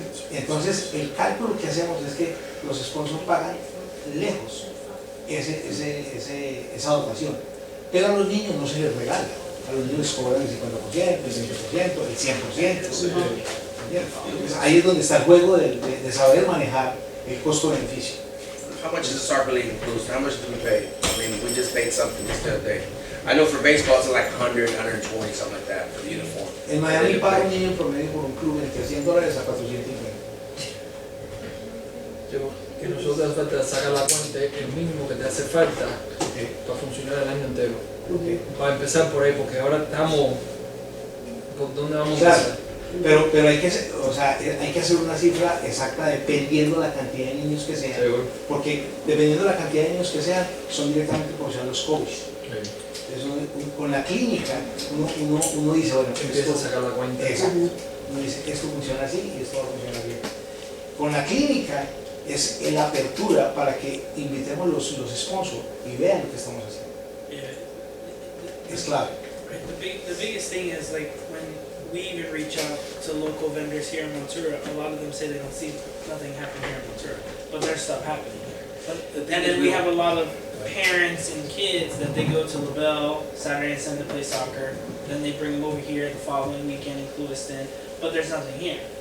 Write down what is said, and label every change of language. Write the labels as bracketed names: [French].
[Spanish] Entonces, el cálculo que hacemos es que los sponsors pagan lejos esa dotación. Pero a los niños no se les regala. A los niños les cobran el 50%, el 20%, el 100%. Entonces, ahí es donde está el juego de saber manejar el costo-beneficio. [English] How much is the soccer league inclusive? How much do we pay? I mean, we just paid something just the other day. I know for baseball it's like 100, 120, something like that for the uniform. [Spanish] En Miami paga un niño en promedio por un club entre $100 a $450. Que nosotros hace falta sacar la cuenta, el mínimo que te hace falta para funcionar el año entero. Para empezar por ahí, porque ahora estamos... ¿Por dónde vamos a Claro, empezar? pero hay que hacer una cifra exacta dependiendo de la cantidad de niños que sean. Seguro. Porque dependiendo de la cantidad de niños que sean, son directamente proporcionales los coaches. Entonces, con la clínica, uno dice, bueno, Empieza a esto, sacar la cuenta. exacto. Uno dice, esto funciona así y esto va a funcionar bien. Con la clínica es la apertura para que invitemos los sponsors y vean lo que estamos haciendo. [English] Yeah. [Spanish] Es clave. [English] The biggest thing is like when we even reach out to local vendors here in Montura, a lot of them say they don't see nothing happen here in Montura, but there's stuff happening here. And then we have a lot of parents and kids that they go to LaBelle Saturday and Sunday to play soccer, then they bring them over here the following weekend in Clewiston, but there's nothing here.